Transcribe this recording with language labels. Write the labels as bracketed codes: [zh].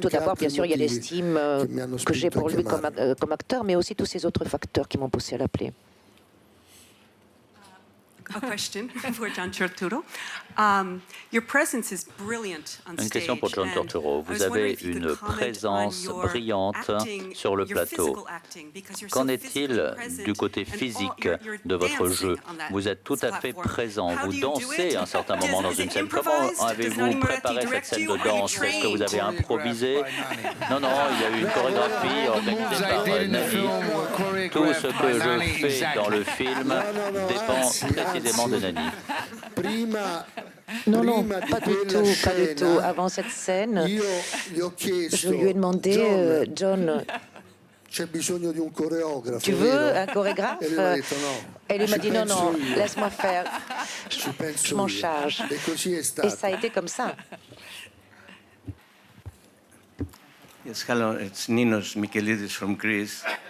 [fr] Tout d'abord, bien sûr, il y a l'estime que j'ai pour lui comme acteur, mais aussi tous ces autres facteurs qui m'ont poussé à l'appeler. [en] A question for John Turturro. Your presence is brilliant on stage. [fr] Une question pour John Turturro. Vous avez une présence brillante sur le plateau. Qu'en est-il du côté physique de votre jeu? Vous êtes tout à fait présent. Vous dansez à un certain moment dans une scène. Comment avez-vous préparé cette scène de danse? Est-ce que vous avez improvisé? Non, il y a eu une chorégraphie organisée par Nanni. Tout ce que je fais dans le film dépend précisément de Nanni. Non, pas du tout. Avant cette scène, je lui ai demandé, John, tu veux un chorégraphe? Et lui m'a dit non, laisse-moi faire, je m'en charge. Et ça a été comme ça. [en] Yes, hello, it's Ninos Mikelidis from Greece.